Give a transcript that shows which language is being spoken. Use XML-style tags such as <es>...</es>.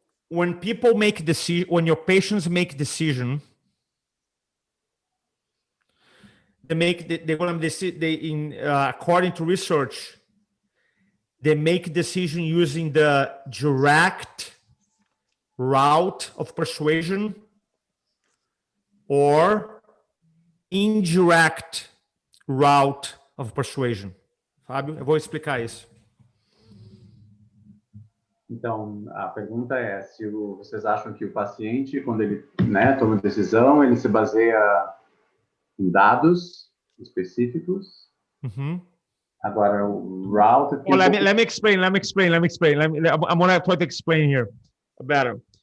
<en>When your patients make decision, according to research, they make decision using the direct route of persuasion or indirect route of persuasion.</en> <pt>Fábio, eu vou explicar isso. Então, a pergunta é se vocês acham que o paciente, quando ele, né, toma decisão, ele se baseia em dados específicos. Agora, o route...</pt> <en>Let me explain. I'm going to try to explain here better.</en>